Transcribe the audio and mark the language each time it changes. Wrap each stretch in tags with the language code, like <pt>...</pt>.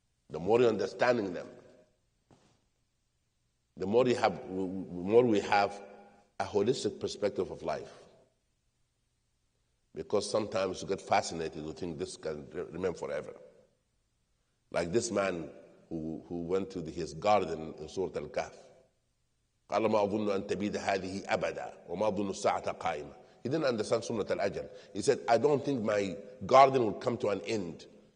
<en>The more you're understanding them, the more we have a holistic perspective of life. Because sometimes you get fascinated, you think this can remain forever. Like this man who went to his garden in Surah Al-Kahf.</en> <ar>قال ما أظن أن تبيد هذه أبدا وما أظن الساعة قائمة.</ar> <en>He didn't understand Sunnah al-Ajal. He said, I don't think my garden will come to an end.</en>